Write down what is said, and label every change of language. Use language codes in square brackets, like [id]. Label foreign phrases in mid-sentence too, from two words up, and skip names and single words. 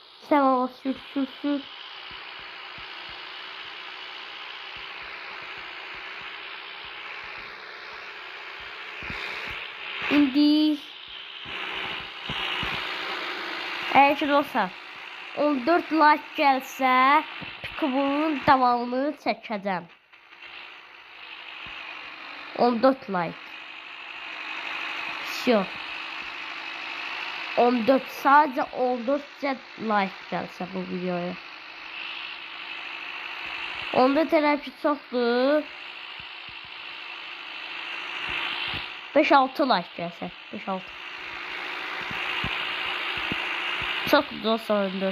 [az] Sen o sür sür sür. İndi. Eğer ki dostlar 14 like gəlsə Pikabonun davamını çəkəcəm. 14 like. Все. 14 sadece 14 like gəlsə bu videoya. Onda tərəfi çoxdur. 5-6 like gəlsə. 5-6. Çoxdur dostlar 14.